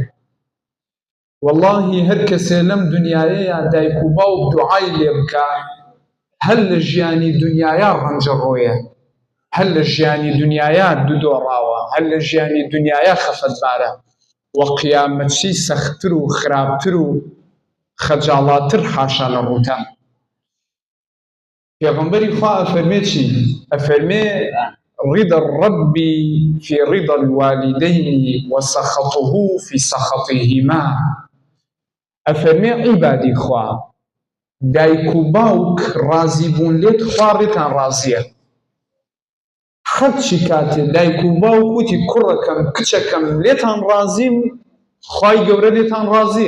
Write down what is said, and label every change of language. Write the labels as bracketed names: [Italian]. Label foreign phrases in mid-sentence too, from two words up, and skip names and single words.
[Central Kurdish] وەڵڵاهی هەر کەسێ لەم دنیایەیە دایک و باوک دوعای لێ بکا، هەر لە ژیانی دنیایا ڕەنجەڕۆیە، هەر لە ژیانی دنیایا دوودۆڕاوە، هەر لە ژیانی دنیایا خەفەتبارە، و قیامەتشی سەختتر و خراپتر و خەجاڵاتتر حاشا لە ڕووتان. پێغەمبەری خوا ئەفەرمێ چی؟ [Arabic] ئەفەرمێ رضا الرب في رضا الوالدين وسخطه في سخطهما. [Central Kurdish] ئەفەرمێ عیبادی خوا، دایک و باوک ڕازی بوون لێت، خوا ڕێتان ڕازیە. هەرچی کاتێ دایک و باوک وتی کوڕەکەم کچەکەم لێتان ڕازیم، خوای گەورە لێتان ڕازیە.